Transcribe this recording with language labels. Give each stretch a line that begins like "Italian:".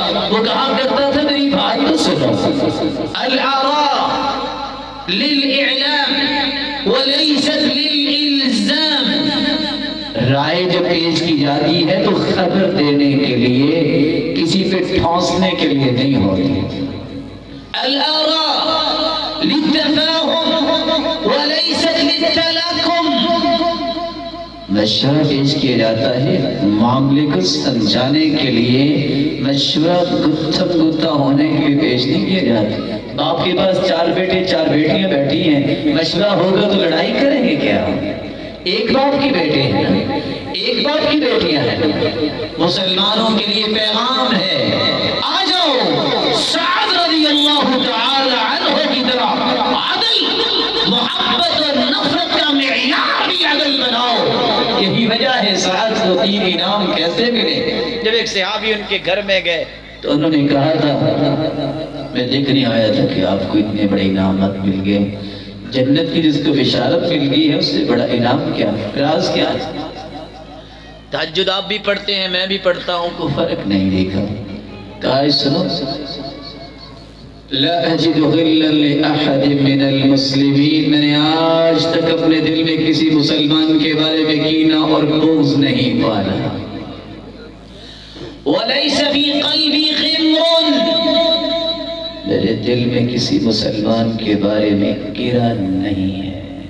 Urdu: وہ کہا کرتا تھا میری بات تو سنو،
Arabic: الآراء للإعلام وليست للإلزام.
Urdu: رائے جب پیش کی جاتی ہے تو خبر دینے کے لیے، کسی پہ ٹھونسنے کے لیے نہیں ہوتی.
Arabic: الآراء للتفاهم وليست للتلاكم.
Urdu: مشورہ پیش کیا جاتا ہے معاملے کو سمجھانے کے لیے، مشورہ گفتم گفتہ ہونے کے لیے پیش نہیں کیا جاتا. باپ کے پاس 4 بیٹے 4 بیٹیاں بیٹھی ہیں، مشورہ ہوگا تو لڑائی کریں گے کیا؟ ایک باپ کی بیٹے ہیں، ایک باپ کی بیٹیاں ہیں. مسلمانوں کے لیے پیغام ہے، آ جاؤ سعد رضی اللہ تعالی عنہ کی طرح عدل، محبت اور نفرت کا معیار بھی عدل بناؤ. یہی وجہ ہے سعد کو 3 انعام کیسے ملے. جب ایک صحابی ان کے گھر میں گئے تو انہوں نے کہا تھا میں دیکھنے آیا تھا کہ آپ کو اتنے بڑے انعامات مل گئے، جنت کی جس کو بشارت مل گئی ہے اس سے بڑا انعام کیا، راز کیا ہے؟ تہجد آپ بھی پڑھتے ہیں، میں بھی پڑھتا ہوں، کو فرق نہیں دیکھا. کہا سنو،
Arabic: لا اجد غلا لأحد من المسلمین.
Urdu: میں نے آج تک اپنے دل میں کسی مسلمان کے بارے میں کینہ اور بغض نہیں پالا.
Arabic: وَلَيْسَ فِي قَلْبِي غِمْرٌ.
Urdu: میرے دل میں کسی مسلمان کے بارے میں گرا نہیں ہے.